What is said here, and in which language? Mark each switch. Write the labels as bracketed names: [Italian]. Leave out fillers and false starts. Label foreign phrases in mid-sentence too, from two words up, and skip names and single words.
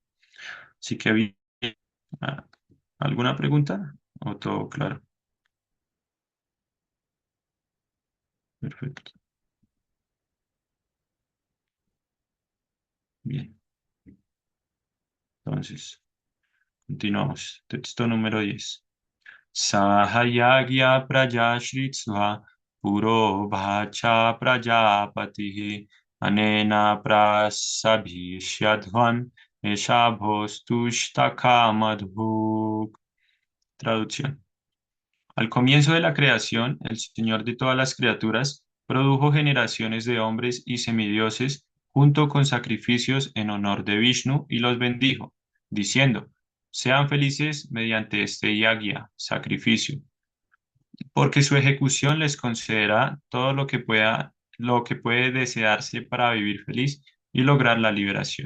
[Spanish] Así que, ah, ¿alguna pregunta? ¿O todo claro? Perfecto. Bien. Entonces, continuamos. Texto número 10. [Sanskrit] Sahayagya prajashritva puro bhacha prajapatihi anena prasabhishyadvan eshabhostushtakhamadhuk. [Spanish] Traducción. Al comienzo de la creación, el Señor de todas las criaturas produjo generaciones de hombres y semidioses junto con sacrificios en honor de Vishnu y los bendijo, diciendo: sean felices mediante este yagya, sacrificio, porque su ejecución les concederá todo lo que puede desearse para vivir feliz y lograr la liberación.